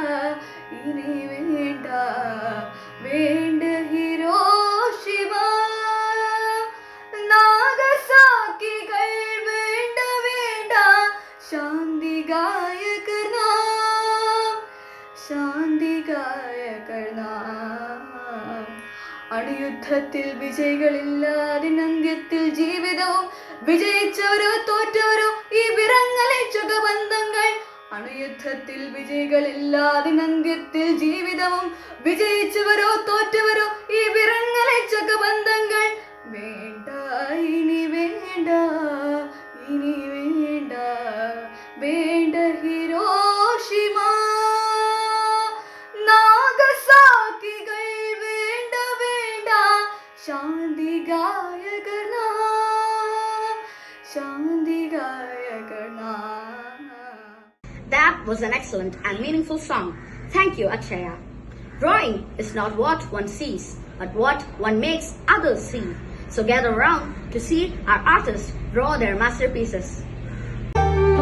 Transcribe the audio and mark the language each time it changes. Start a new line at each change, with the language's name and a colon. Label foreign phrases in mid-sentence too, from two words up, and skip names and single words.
Malayalam: വേണ്ട ഹിരോഷിമ നാഗസാക്കി കൾ വേണ്ട വേണ്ട ശാന്തി ഗായകർ നാം ശാന്തി ഗായകർ naam അണുയുദ്ധത്തിൽ വിജയികളില്ല അതിനന്ത്യത്തിൽ ജീവിതവും വിജയിച്ചവരോ തോറ്റവരോ ഈ വിറങ്ങലെ ചുഗബന്ധങ്ങൾ അണുയുദ്ധത്തിൽ വിജയികളില്ല അതിനന്ത്യത്തിൽ ജീവിതവും വിജയിച്ചവരോ തോറ്റവരോ ഈ വിറങ്ങലെ ചുഗബന്ധങ്ങൾ വേണ്ട ഇനി വേണ്ട വേണ്ട ഹിരോഷിമ നാഗസാക്കികൾ വേണ്ട വേണ്ട ശാന്തി ഗായകർ നാം ശാന്തി ഗായകർ നാം.
English: That was an excellent and meaningful song. Thank you, Akshaya. Drawing is not what one sees, but what one makes others see. So gather around to see our artists draw their masterpieces.